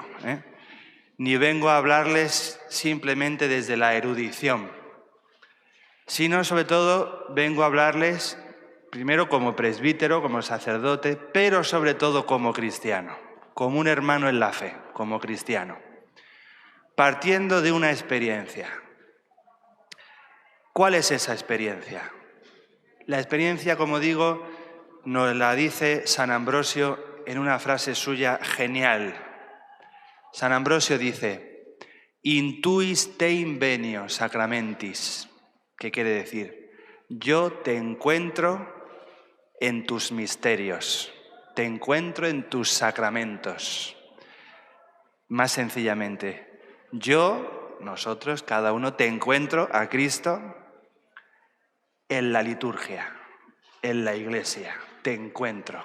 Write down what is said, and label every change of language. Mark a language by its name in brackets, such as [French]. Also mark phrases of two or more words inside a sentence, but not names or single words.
[Spanish] Ni vengo a hablarles simplemente desde la erudición, sino sobre todo vengo a hablarles primero como presbítero, como sacerdote, pero sobre todo como cristiano, como un hermano en la fe, como cristiano, partiendo de una experiencia. ¿Cuál es esa experiencia? La experiencia, como digo, nos la dice San Ambrosio en una frase suya genial. San Ambrosio dice, [Latin] intuis te invenio sacramentis, [Spanish] ¿qué quiere decir? Yo te encuentro en tus misterios, te encuentro en tus sacramentos. Más sencillamente, nosotros, cada uno, te encuentro a Cristo en la liturgia, en la iglesia, te encuentro.